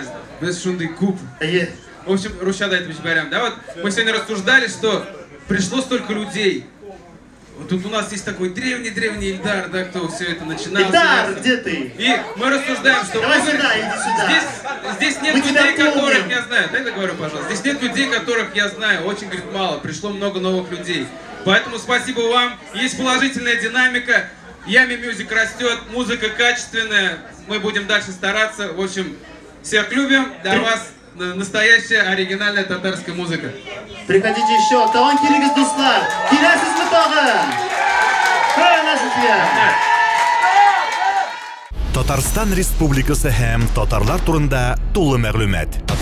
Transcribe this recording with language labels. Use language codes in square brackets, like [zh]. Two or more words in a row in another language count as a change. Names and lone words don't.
[tt] Без шундый күп. [ru] В общем, [tt] русчада әйтеп җибәрәм. [ru] Да, вот мы сегодня рассуждали, что пришло столько людей. Вот тут у нас есть такой древний Ильдар, да, кто все это начинал. Ильдар, где ты? И мы рассуждаем, что давай сюда, иди сюда. Здесь нет людей, которых я знаю. Дай договорю, пожалуйста. Здесь нет людей, которых я знаю. Очень, говорит, мало. Пришло много новых людей. Поэтому спасибо вам. Есть положительная динамика. Ями Music растет, музыка качественная. Мы будем дальше стараться. В общем, всех любим. Для вас настоящая оригинальная татарская музыка. Приходите еще. [tt] Тагын килегез, дуслар. Киләсезме тагын? Хәйрләсезгә. Татарстан Республикасы һәм татарлар турында тулы мәгълүмат.